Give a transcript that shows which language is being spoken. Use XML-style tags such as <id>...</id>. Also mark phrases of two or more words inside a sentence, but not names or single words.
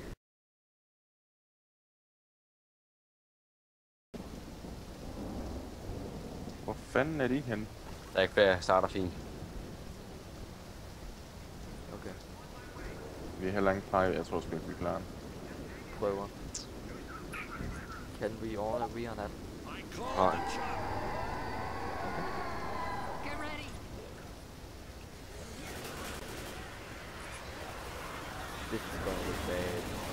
<da>Hvor fanden er de henne? Der er ikke flere, jeg starter fint. Okay. Vi er heller ikke pege, jeg tror sgu ikke vi klarer den. Prøver.</da> <en>Can we all agree on that?</en> <da>Nej.</da> <en>This is gonna look bad.</en>